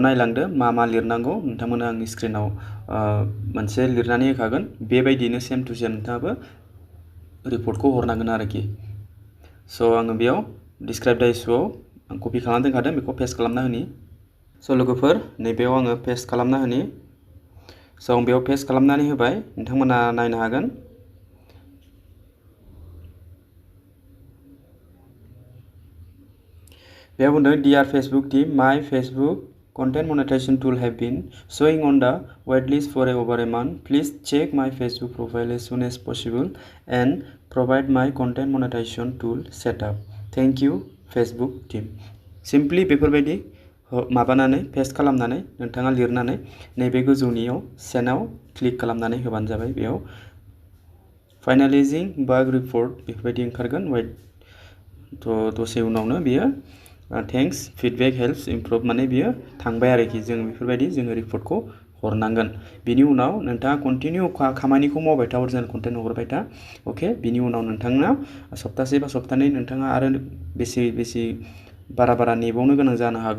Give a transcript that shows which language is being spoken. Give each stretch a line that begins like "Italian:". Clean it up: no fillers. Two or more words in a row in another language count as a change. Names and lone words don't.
Bodo: नायलांदो मा लिरनांगौ नोंथांमोना आंनि स्क्रिनाव मोनसे लिरनानै होखागोन बेबायदिनो
English: same to same
Bodo: नोंथाङाबो रिपर्टखौ हरनांगोन आरोखि स' आङो बेयाव डिसक्राइब दा इशुआव आं कपि खालामना दोनखादों बेखौ पेस्ट खालामना होनि स' लोगोफोर नैबेयाव आङो पेस्ट खालामना होनि स' आं बेयाव पेस्ट खालामनानै होबाय नोंथांमोना नायनो हागोन बेयाव बुंदों
English: Dear Facebook team my Facebook content monetization tool have been showing on the waitlist for over a month. Please check my Facebook profile as soon as possible and provide my content monetization tool setup. Thank you Facebook team.
Bodo: Simply बेफोरबायदि माबानानै पेस्ट खालामनानै नोंथाङा लिरनानै नैबे गोजौनियाव सेनाव क्लिक खालामनानै होबानो जाबाय बेयाव फाइनालाइजिं
English: bug report
Bodo: बेफोरबायदि ओंखारगोन वाइट थ' दसे उनावनो बियो
English: thanks feedback helps improve
Bodo: माने बियो थांबाय आरोखि जों बेफोरबायदि जोङो रिपर्टखौ हरनांगोन बिनि उनाव नोंथाङा कन्टिनिउ खामानिखौ मावबाय था
English: original content
Bodo: हरबाय था अके बिनि उनाव नोंथाङा सप्तासे बा सप्तानै नोंथाङा आरो बेसे बारा नेबावनो गोनां जानो हागौ।